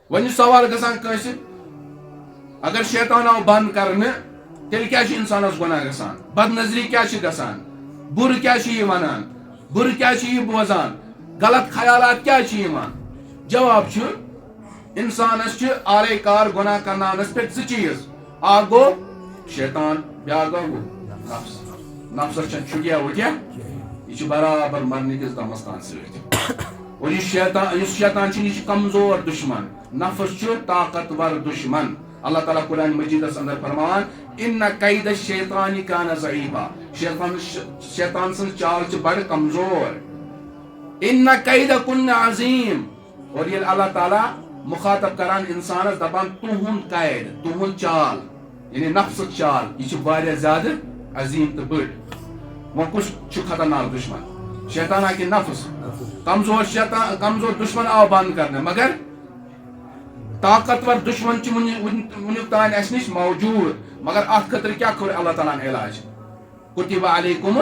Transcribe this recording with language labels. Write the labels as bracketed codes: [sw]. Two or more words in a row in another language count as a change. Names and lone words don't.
[ks] ون سوال گژھان کٲنٛسہِ اگر شیطان آو بنٛد کرنہٕ تیٚلہِ کیٛاہ چھُ اِنسانس گۄناہ گژھان بد نظری کیٛاہ چھِ گژھان بُرٕ کیٛاہ چھِ یہِ وَنان بُرٕ کیٛاہ چھِ یہِ بوزان غلط خیالات کیٛاہ چھِ یِوان جواب چھُ اِنسانس چھِ آرے کار گۄناہ کرناونس پٮ۪ٹھ زٕ چیٖز اکھ گوٚو شیطان بیٛاکھ گوٚو نفس نفسس چھنہٕ چھُٹیا وُٹیا یہ چھُ برابر مرنہٕ کِس دمس تام سۭتۍ اور یُس شیطان چھُ یہِ چھُ کمزور دشمن نفس چھُ طاقتور دشمن اللہ تعالیٰ قرآن مجیدس اندر فرمان [ar] ان قید الشیطان کان ضعیفا [ks] شیطان سٕنٛز چال چھِ بڑٕ کمزور [ar] ان قید کن عظیم [ks] اور ییٚلہِ اللہ تعالیٰ مخاطب کران انسانس دپان تُہُنٛد قید تُہُنٛد چال یعنی نفسٕچ چال یہِ چھِ واریاہ زیادٕ عظیٖم تہٕ بٔڑ وۄنۍ کُس چھُ خطرناک دشمن شیطانہ کہِ نفس کمزور دشمن آو بنٛد کرنہٕ مگر طاقتور دشمن چھُ وُنیُک تام اسہِ نِش موجوٗد مگر اتھ خٲطرٕ کیٛاہ کوٚر اللہ تعالیٰ ہن علاج [ar] کُتِبَ علیکُم